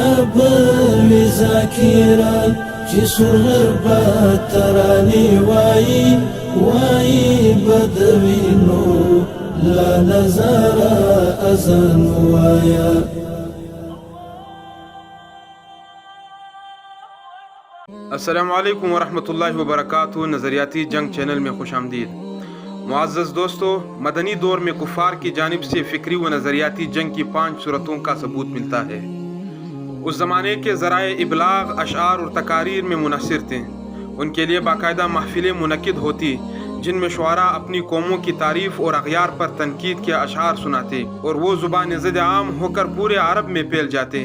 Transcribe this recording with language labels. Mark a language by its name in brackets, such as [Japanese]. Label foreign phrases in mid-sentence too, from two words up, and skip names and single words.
[Arabic] بوي ذاکرا چې سولر با تراني وای بدوینو لا نظارا ازن وایا. السلام علیکم ورحمۃ اللہ وبرکاتہ. [Urdu] نظریاتی جنگ چینل میں خوش آمدید. معزز دوستو، مدنی دور میں کفار کی جانب سے فکری و نظریاتی جنگ کی 5 صورتوں کا ثبوت ملتا ہے. اس زمانے کے ذرائع ابلاغ اشعار اور تقاریر میں منحصر تھے. ان کے لیے باقاعدہ محفلیں منعقد ہوتی جن میں شعراء اپنی قوموں کی تعریف اور اغیار پر تنقید کے اشعار سناتے اور وہ زبان ضد عام ہو کر پورے عرب میں پھیل جاتے.